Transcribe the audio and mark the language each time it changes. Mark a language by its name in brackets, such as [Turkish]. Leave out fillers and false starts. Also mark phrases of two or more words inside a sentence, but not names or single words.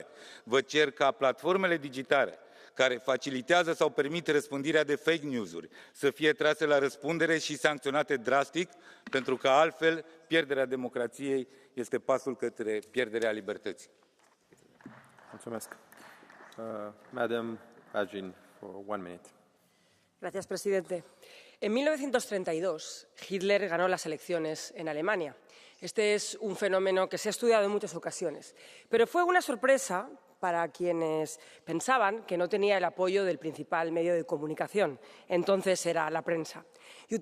[Romanian] Vă cer ca platformele digitale care facilitează sau permit răspândirea de [English] fake news-uri [Romanian] să fie trase la răspundere și sancționate drastic, pentru că altfel pierderea democrației este pasul către pierderea libertății. Mulțumesc. [English] Madam Agin, for 1 minute. [Spanish] Gracias, presidente. En 1932, Hitler ganó las elecciones en Alemania. Este es un fenómeno que se ha estudiado en muchas ocasiones, pero fue una sorpresa para quienes pensaban que no tenía el apoyo del principal medio de comunicación, entonces era la prensa.